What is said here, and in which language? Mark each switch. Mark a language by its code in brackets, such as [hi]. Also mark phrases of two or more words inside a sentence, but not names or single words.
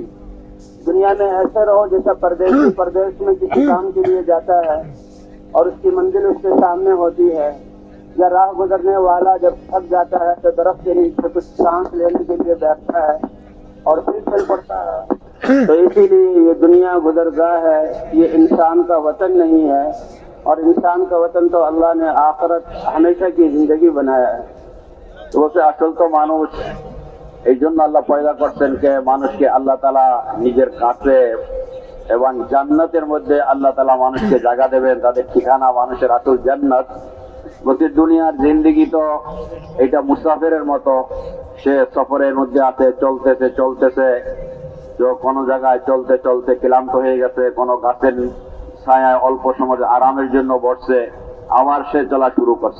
[ur] دنیا میں ایسے رہو جیسا پردیسی پردیس میں کسی کام کے لیے جاتا ہے اور اس کی منزل اس کے سامنے ہوتی ہے, یا راہ گزرنے والا جب تھک جاتا ہے تو درخت کے نیچے کچھ سانس لینے کے لیے بیٹھتا ہے اور پھر چل پڑتا ہے. تو اسی لیے یہ دنیا گزرگاہ ہے, یہ انسان کا وطن نہیں ہے, اور انسان کا وطن تو اللہ نے آخرت ہمیشہ کی زندگی بنایا ہے. [bn] তো বলছে আসল তো মানুষ, এই জন্য আল্লাহ পয়দা করছেন কে মানুষকে আল্লাহ তাআলা নিজের কাছে এবং জান্নাতের মধ্যে আল্লাহ তাআলা মানুষকে জায়গা দেবেন, তাদের ঠিকানা মানুষের আসল জান্নাত. বলতে দুনিয়ার জিন্দেগি তো এটা মুসাফিরের মতো, সে সফরের মধ্যে আছে, চলতেছে, কোনো জায়গায় চলতে চলতে ক্লান্ত হয়ে গেছে, কোনো গাছের ছায়ায় অল্প সময় আরামের জন্য বসছে, আবার সে চলা শুরু করছে.